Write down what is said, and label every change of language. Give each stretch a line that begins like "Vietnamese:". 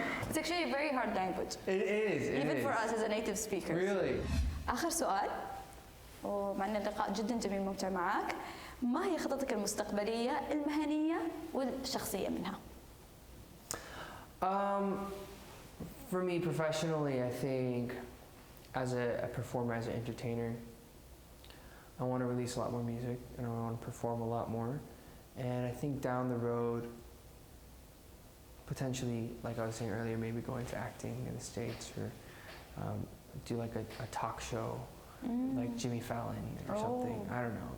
English: It's actually a very hard language. It is. Even for us as a native speaker. Really?
Arabic: آخر سؤال، ومع أن اللقاء جدا جميل ممتع معك، ما هي خططك المستقبلية المهنية والشخصية منها؟
English: For me professionally, I think as a performer, as an entertainer, I want to release a lot more music and I want to perform a lot more. And I think down the road, potentially, like I was saying earlier, maybe go into acting in the States or do like a talk show, like Jimmy Fallon or something. I don't know.